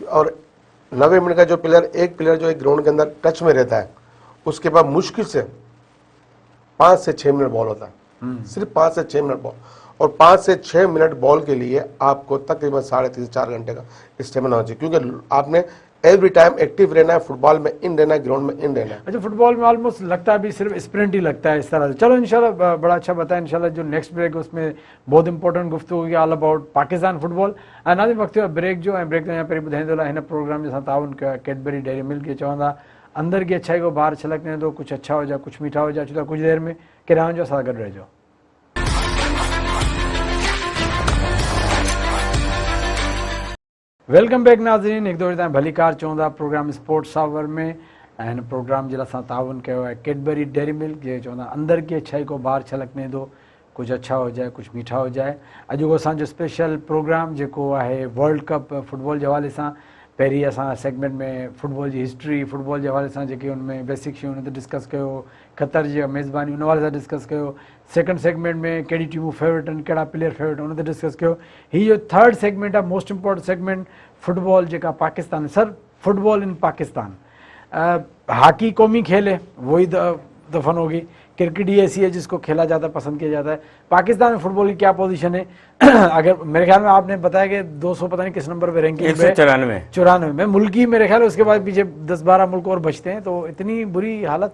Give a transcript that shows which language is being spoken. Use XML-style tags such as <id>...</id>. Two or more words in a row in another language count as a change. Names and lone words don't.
<ur>اور 90 منٹ کا جو ایک پلیئر جو ایک گراؤنڈ کے اندر ٹچ میں رہتا ہے، اس کے بعد مشکل سے 5 سے 6 منٹ بال ہوتا ہے، صرف 5 سے 6 منٹ بال، اور 5 سے 6 منٹ بال کے لیے آپ کو تقریباً 3.5 سے 4 گھنٹے کا اسٹیمنا ہونا چاہیے، کیونکہ آپ نے</ur> <en>every time</en> <ur>ایکٹو رہنا ہے، فٹبال میں ان رہنا ہے، گراؤنڈ میں ان رہنا ہے. اچھا، فٹبال میں آلموسٹ لگتا ہے بھی صرف اسپرنٹ ہی لگتا ہے اس طرح سے. چلو ان شاء اللہ، بڑا اچھا بتایا۔ ان شاء اللہ جو</ur> <en>next break</en> <ur>ہے اس میں بہت امپارٹنٹ گفتگو ہوگی</ur> <en>all about Pakistan football.</en> <ur>ناظم، وقت بریک جو ہے، بریک تو یہاں پر</ur> <sd>ॿुधाईंदो हिन प्रोग्राम जे साथ ताउन कयो आहे कैडबरी डेयरी मिल्क के, चवंदा</sd> <ur>اندر کی اچھائی کو باہر چھلکنے دو، کچھ اچھا ہو جائے، کچھ میٹھا ہو جائے.</ur> <sd>चलो कुछ देर में किरान जो साथ गॾु रहिजो।</sd> <en>welcome back</en> <sd>नाज़रीन, एक दफ़ो तव्हां भली कार चवंदा प्रोग्राम स्पोर्ट्स आवर में, ऐं हिन प्रोग्राम जे लाइ असां ताउन कयो आहे कैडबरी डेयरी मिल्क, जे चवंदा</sd> <ur>اندر کی اچھائی کو باہر چھلکنے دو، کچھ اچھا ہو جائے، کچھ میٹھا ہو جائے.</ur> <sd>अॼु असांजो स्पेशल प्रोग्राम जेको आहे वर्ल्ड कप फुटबॉल जे हवाले सां, पहिरीं असां सेगमेंट में फुटबॉल जी हिस्ट्री, फुटबॉल जे हवाले सां जेके उनमें बेसिक शयूं उन ते डिस्कस कयो, क़तर जी मेज़बानी उन हवाले सां डिस्कस कयो।</sd> <en>second segment</en> <sd>में कहिड़ी टीमूं फेवरेट आहिनि, कहिड़ा प्लेयर फेवरेट उन ते डिस्कस कयो। हीअ जो</sd> <en>third segment</en> <sd>आहे,</sd> <en>most important segment,</en> <sd>फुटबॉल जेका पाकिस्तान।</sd> <en>Sir, football in Pakistan,</en> <ur>ہاکی قومی کھیل ہے، وہی دفن ہوگی. کرکٹ ہی ایسی ہے جس کو کھیلا جاتا ہے، پسند کیا جاتا ہے۔ پاکستان میں فٹبال کی کیا پوزیشن ہے? اگر میرے خیال میں آپ نے بتایا کہ 200 پتا نہیں کس نمبر پہ رینکنگ، 194 میں ملکی، میرے خیال اس کے بعد پیچھے 10-12 ملک اور بچتے ہیں، تو اتنی بری حالت.</ur>